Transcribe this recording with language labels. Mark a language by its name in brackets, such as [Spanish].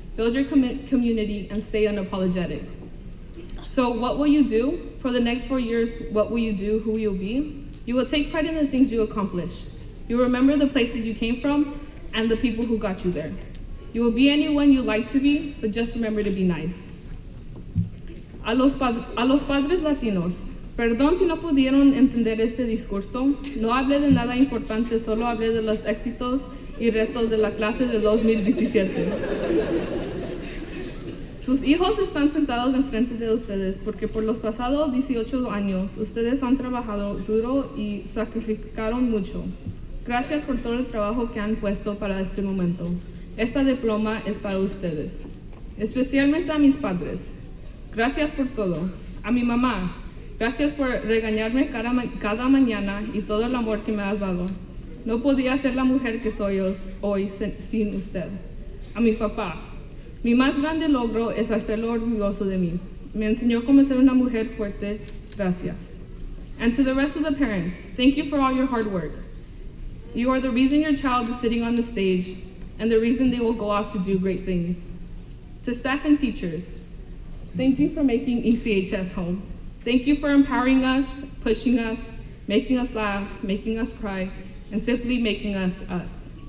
[English] Build your community and stay unapologetic. So what will you do? For the next 4 years, what will you do? Who will you be? You will take pride in the things you accomplished. You will remember the places you came from and the people who got you there. You will be anyone you like to be, but just remember to be nice. [Spanish] A los padres latinos, perdón si no pudieron entender este discurso. No hablé de nada importante, solo hablé de los éxitos y retos de la clase de 2017. Sus hijos están sentados enfrente de ustedes porque por los pasados 18 años ustedes han trabajado duro y sacrificaron mucho. Gracias por todo el trabajo que han puesto para este momento. Esta diploma es para ustedes. Especialmente a mis padres. Gracias por todo. A mi mamá. Gracias por regañarme cada mañana y todo el amor que me has dado. No podía ser la mujer que soy hoy sin usted. A mi papá. Mi más grande logro es hacerlo orgulloso de mí. Me enseñó cómo ser una mujer fuerte. Gracias. [English] And to the rest of the parents, thank you for all your hard work. You are the reason your child is sitting on the stage and the reason they will go off to do great things. To staff and teachers, thank you for making ECHS home. Thank you for empowering us, pushing us, making us laugh, making us cry, and simply making us us.